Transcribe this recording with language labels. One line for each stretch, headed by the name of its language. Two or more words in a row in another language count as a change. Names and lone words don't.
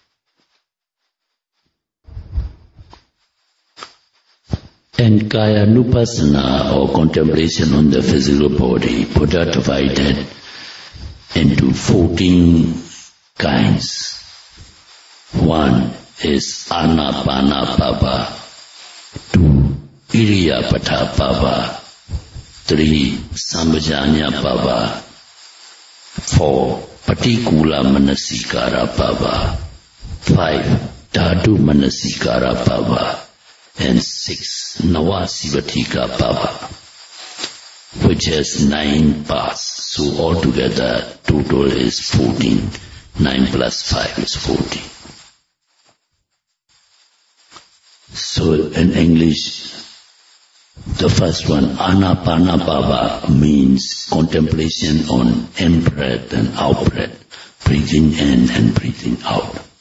English: And
Pali: Kaya Nupassana
English: or contemplation on the physical body, Buddha divided into 14 kinds.
Pali: 1 is Anapana Bhava. 2. Iriyapada Bhava. 3. Sampajanna Bhava. 4. Patikula Manasikara Bhava. 5. Dhatu Manasikara Bhava. And 6. Navasivatika Bhava,
English: which has 9 parts. So altogether total is 14. 9 plus 5 is 14. So in English, the first one,
Pali: Anapana Bhava,
English: means contemplation on in-breath and out-breath, breathing in and breathing out.